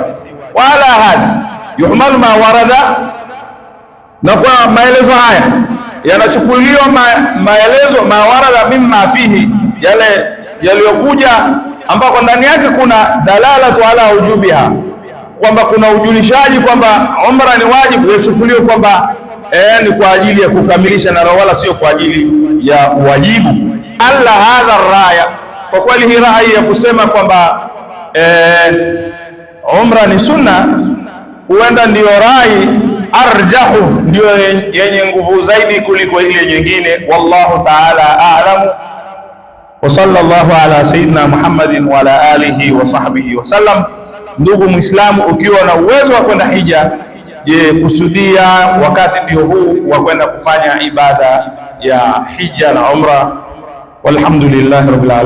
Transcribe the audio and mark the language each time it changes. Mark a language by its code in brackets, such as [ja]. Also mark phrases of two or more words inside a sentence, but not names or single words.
[ar] وعلى هذا يحمل ما ورد, [sw] na kwa maelezo haya yanachukuliwa maelezo [ar] ما ورد مما فيه, [sw] yale yaliyokuja ambako ndani yake kuna [ar] دلالة على وجوبها, [sw] kwamba kuna ujulishaji kwamba umra ni wajibu, yachukuliwa kwamba ni kwa ajili ya kukamilisha na wala sio kwa ajili ya wajibu. [ar] على هذا الرأي, [sw] kwa kweli hii rai ya kusema kwamba umra ni sunna, huenda ndiyo rai arjahu, ndio yenye nguvu zaidi kuliko ile nyingine. [ar] والله تعالى أعلم وصلى الله على سيدنا محمد وعلى آله وصحبه وسلم. [sw] Ndugu Muislamu, ukiwa na uwezo wa kwenda hija, je, kusudia wakati ndio huu wa kwenda kufanya ibada ya hija na umra. [ar] والحمد لله رب العالمين.